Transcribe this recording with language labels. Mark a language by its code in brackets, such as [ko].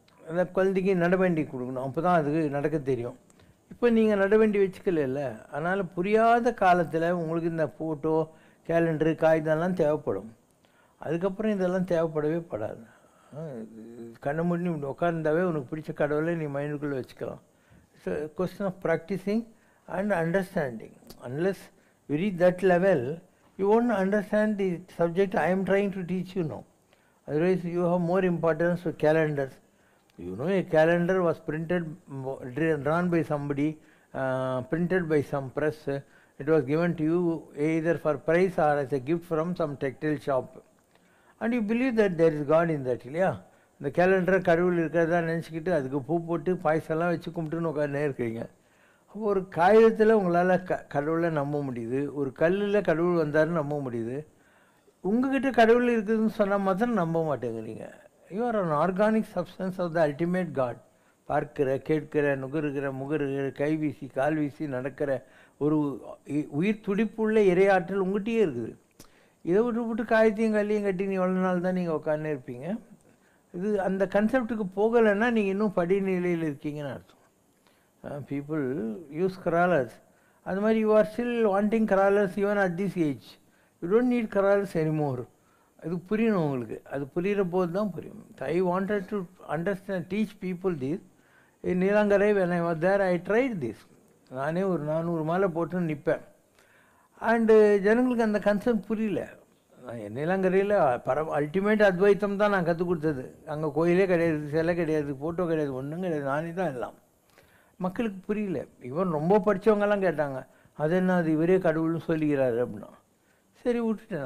[ta] அந்த குழந்தைக்கு நடவண்டி கொடுக்கணும், அப்போ தான் அதுக்கு நடக்க தெரியும். இப்போ நீங்கள் நடவண்டி வச்சுக்கல. அதனால் புரியாத காலத்தில் உங்களுக்கு இந்த ஃபோட்டோ, கேலண்டரு, காகிதம்லாம் தேவைப்படும். அதுக்கப்புறம் இதெல்லாம் தேவைப்படவே படாது. கண்ணை மூடி உட்கார்ந்தாவே உனக்கு பிடிச்ச கடவுளை நீ மைண்டுக்குள்ளே வச்சுக்கலாம். [en] It's a question of practicing and understanding. Unless you reach that level, you won't understand the subject I am trying to teach you now. Otherwise, you have more importance to calendars. You know, a calendar was printed, drawn by somebody, printed by some press. It was given to you either for price or as a gift from some textile shop. And you believe that there is God in that, இல்லையா? [ta] இந்த கேலண்டரை கடவுள் இருக்கிறதா நினச்சிக்கிட்டு அதுக்கு பூ போட்டு பாயசெல்லாம் வச்சு கும்பிட்டுன்னு உட்காந்துனே இருக்கிறீங்க. அப்போ ஒரு காகிதத்தில் உங்களால் கடவுளை நம்ப முடியுது, ஒரு கல்லில் கடவுள் வந்தாருன்னு நம்ப முடியுது. உங்ககிட்ட கடவுள் இருக்குதுன்னு சொன்னால் மாத்திரம் நம்ப மாட்டேங்கிறீங்க. [en] You are an organic substance of the ultimate God. [ta] பார்க்கிற, கேட்கிற, நுகருகிற, முகருகிற, கை வீசி கால் வீசி நடக்கிற ஒரு உயிர் துடிப்புள்ள இறையாற்றல் உங்கள்கிட்டயே இருக்குது. இதை விட்டு காயத்தையும் கல்லையும் கட்டி நீ எவ்வளோ நாள் தான் நீங்கள் உட்காந்து இருப்பீங்க? இது அந்த கன்செப்டுக்கு போகலைன்னா நீங்கள் இன்னும் படிநிலையில் இருக்கீங்கன்னு அர்த்தம். [en] People use crawlers. [ta] அது மாதிரி [en] You are still wanting crawlers even at this age. You don't need crawlers anymore. [ta] அது புரியணும் உங்களுக்கு. அது புரிகிற போது தான் புரியும். [en] I wanted to understand, teach people this. Neelankarai when I was there, I tried this. [ta] நானே ஒரு 400 மாலை போட்டு நிற்பேன். அண்டு ஜனங்களுக்கு அந்த கன்செப்ட் புரியல. நீலாங்கரையில் அல்டிமேட் அத்வைத்தம் தான் நான் கற்றுக் கொடுத்தது. அங்கே கோயிலே கிடையாது, சிலை கிடையாது, ஃபோட்டோ கிடையாது, ஒன்றும் கிடையாது, நானே தான் எல்லாம். மக்களுக்கு புரியல. இவன் ரொம்ப படித்தவங்கெல்லாம் கேட்டாங்க, அது என்ன அது இவரே கடவுள்னு சொல்லிக்கிறாரு அப்படின்னா. சரி விட்டுட்டேன்.